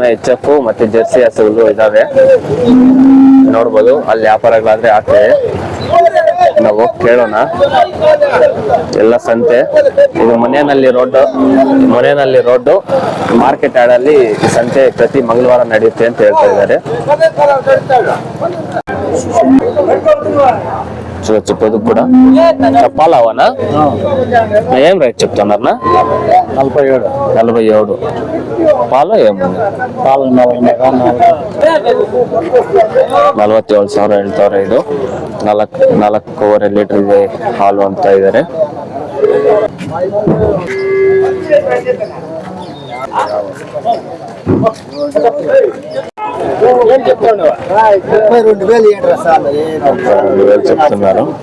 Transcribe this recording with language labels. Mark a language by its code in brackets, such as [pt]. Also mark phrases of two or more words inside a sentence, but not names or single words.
[kn] HF ಮತ್ತೆ ಜರ್ಸಿ ಹಸುಗಳು ಇದಾವೆ, ನೋಡ್ಬೋದು. ಅಲ್ಲಿ ವ್ಯಾಪಾರಗಳಾದ್ರೆ ಆಗ್ತದೆ, ನಾವು ಹೋಗಿ ಕೇಳೋಣ. ಎಲ್ಲ ಸಂತೆ. ಇದು ಮನೆಯಲ್ಲಿ [en] road market [kn] ಯಾರ್ಡಲ್ಲಿ ಈ ಸಂತೆ ಪ್ರತಿ ಮಂಗಳವಾರ ನಡೆಯುತ್ತೆ ಅಂತ ಹೇಳ್ತಾ ಇದ್ದಾರೆ. [te] చెప్పేది కూడా చెప్పాలవనా? ఏం రేట్ చెప్తున్నారన్నా? 47 పాలు ఏముంది? పాలు 47,000 ಹೇಳ್ತಾರೆ. [kn] ಇದು 4.5 ಲೀಟರ್ ಇದೆ ಹಾಲು ಅಂತ ಇದ್ದಾರೆ. [te] చెప్తున్నారు.